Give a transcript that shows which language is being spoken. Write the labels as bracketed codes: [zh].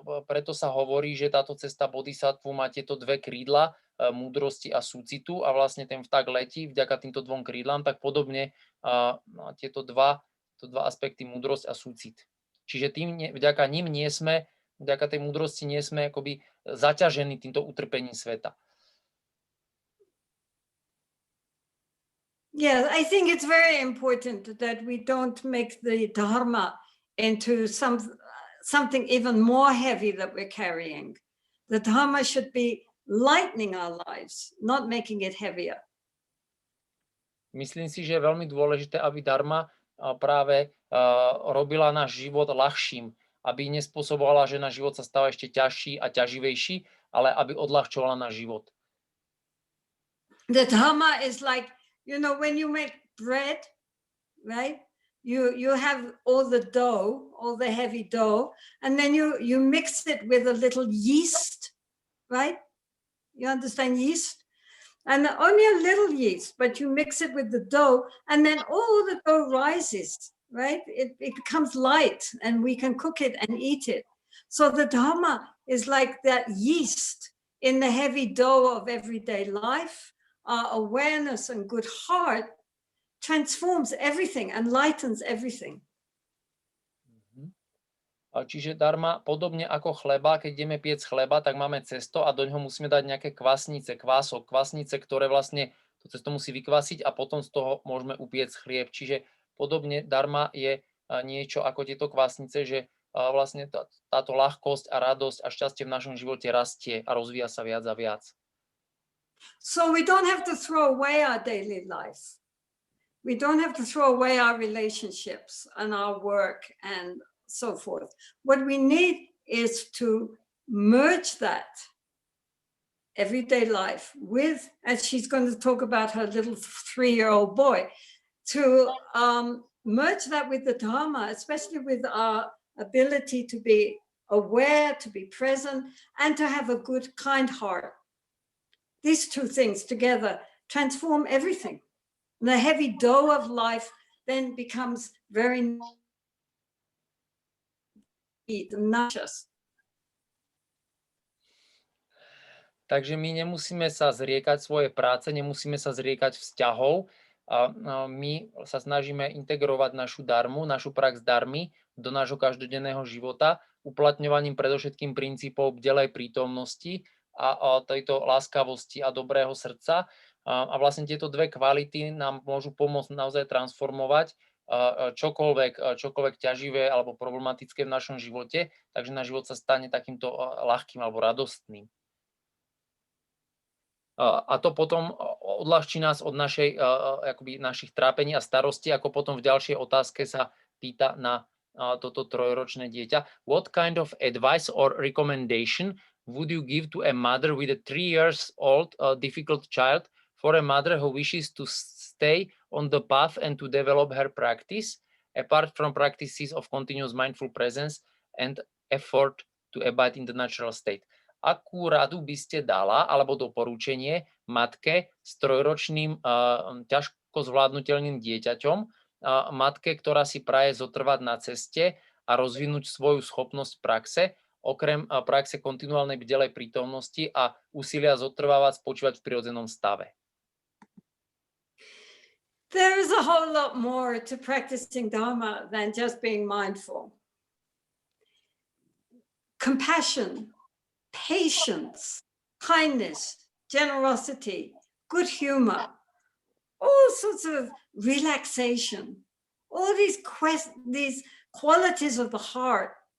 [sk] Preto sa hovorí, že táto cesta bodhisattvu má tieto dve krídla, múdrosti a súcitu a vlastne ten vták letí vďaka týmto dvom krídlám, tak podobne tieto dva aspekty, múdrosť a súcit. Čiže vďaka tej múdrosti nie sme akoby zaťažení týmto utrpením sveta. [en] Yeah, I think it's very important that we don't make the Dharma into something even more heavy that we're carrying. The Dharma should be lightening our lives, not making it heavier. [sk] Myslím si, že je veľmi dôležité, aby Dharma práve robila náš život ľahším, aby nespôsobovala, že náš život sa stáva ešte ťažší a ťaživejší, ale aby odľahčovala náš život. [en] The Dharma is like, you know, when you make bread, right? you have all the dough, all the heavy dough, and then you mix it with a little yeast, right? You understand yeast? And only a little yeast, but you mix it with the dough, and then all the dough rises, right? It becomes light, and we can cook it and eat it. So the Dharma is like that yeast in the heavy dough of everyday life. Our awareness and good heart transforms everything and lightens everything. [sk] Čiže dharma, podobne ako chleba, keď ideme piec chleba, tak máme cesto a do ňoho musíme dať nejaké kvasnice, kvasnice, ktoré vlastne to cesto musí vykvasiť a potom z toho môžeme upiec chlieb. Čiže podobne dharma je niečo ako tieto kvasnice, že vlastne táto ľahkosť a radosť a šťastie v našom živote rastie a rozvíja sa viac a viac. [en] So we don't have to throw away our daily life. We don't have to throw away our relationships and our work and so forth. What we need is to merge that everyday life with, and she's going to talk about her little 3-year-old boy, to merge that with the Dharma, especially with our ability to be aware, to be present, and to have a good, kind heart. These two things together transform everything. And the heavy dough of life then becomes very nauseous. [sk] Takže my nemusíme sa zriekať svoje práce, nemusíme sa zriekať vzťahov. My sa snažíme integrovať našu dharmu, našu prax dharmy do nášho každodenného života, uplatňovaním predovšetkým princípov bdelej prítomnosti a tejto láskavosti a dobrého srdca. A vlastne tieto dve kvality nám môžu pomôcť naozaj transformovať čokoľvek ťaživé alebo problematické v našom živote, takže náš život sa stane takýmto ľahkým alebo radostným. A to potom odľahčí nás od našich trápení a starostí, ako potom v ďalšej otázke sa pýta na toto trojročné dieťa. [en] What kind of advice or recommendation would you give to a mother with a 3-year-old difficult child, for a mother who wishes to stay on the path and to develop her practice, apart from practices of continuous mindful presence and effort to abide in the natural state? [sk] Akú radu by ste dala, alebo doporučenie matke s 3-ročným ťažko zvládnutelným dieťaťom, matke, ktorá si praje zotrvať na ceste a rozvinúť svoju schopnosť praxe, okrem praxe kontinuálnej bdelej prítomnosti a úsilia zotrvávať, spočívať v prirodzenom stave? [en] There is a whole lot more to practicing Dharma than just being mindful. Compassion, patience, kindness, generosity, good humor, all sorts of relaxation, all these qualities of the heart.